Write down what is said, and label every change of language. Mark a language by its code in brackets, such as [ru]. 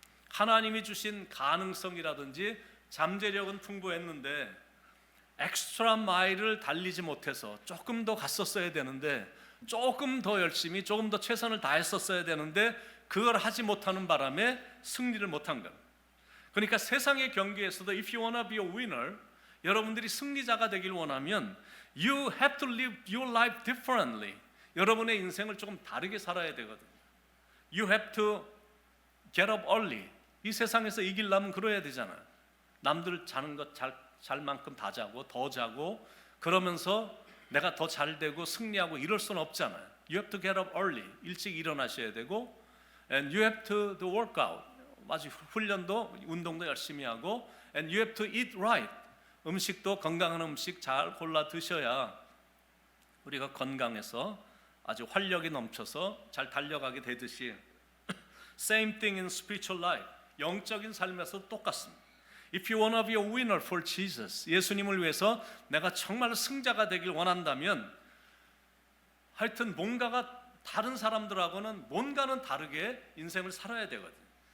[ko] 하나님이 주신 가능성이라든지 잠재력은 풍부했는데 엑스트라 마일을 달리지 못해서 조금 더 갔었어야 되는데 조금 더 열심히, 조금 더 최선을 다했었어야 되는데 그걸 하지 못하는 바람에 승리를 못한 겁니다. 그러니까 세상의 경기에서도 [en] if you wanna be a winner, [ko] 여러분들이 승리자가 되길 원하면 [en] you have to live your life differently. [ko] 여러분의 인생을 조금 다르게 살아야 되거든요. [en] You have to get up early. [ko] 이 세상에서 이기려면 그래야 되잖아요. 남들 자는 것 잘 만큼 다 자고 더 자고 그러면서 내가 더 잘 되고 승리하고 이럴 수는 없잖아요. [en] You have to get up early. [ko] 일찍 일어나셔야 되고 [en] and you have to do workout. [ko] 아주 훈련도 운동도 열심히 하고 [en] and you have to eat right. [ko] 음식도 건강한 음식 잘 골라 드셔야 우리가 건강해서 아주 활력이 넘쳐서 잘 달려가게 되듯이 [en] same thing in spiritual life. [ko] 영적인 삶에서 똑같습니다. [en] If you wanna be a winner for Jesus, [ko] 예수님을 위해서 내가 정말 승자가 되길 원한다면 하여튼 뭔가가 다른 사람들하고는 뭔가는 다르게 인생을 살아야 되거든요.